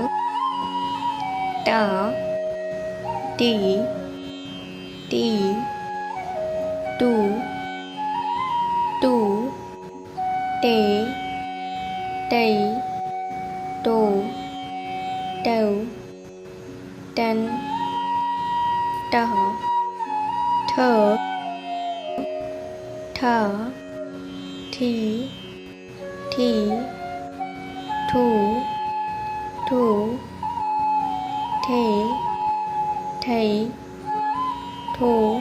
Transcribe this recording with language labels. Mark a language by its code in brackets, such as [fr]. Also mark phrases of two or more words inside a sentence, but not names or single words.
[hi] टा टी टू टे टै टो टौ टन टः ठ ठा ठी ठू ठे ठै ठो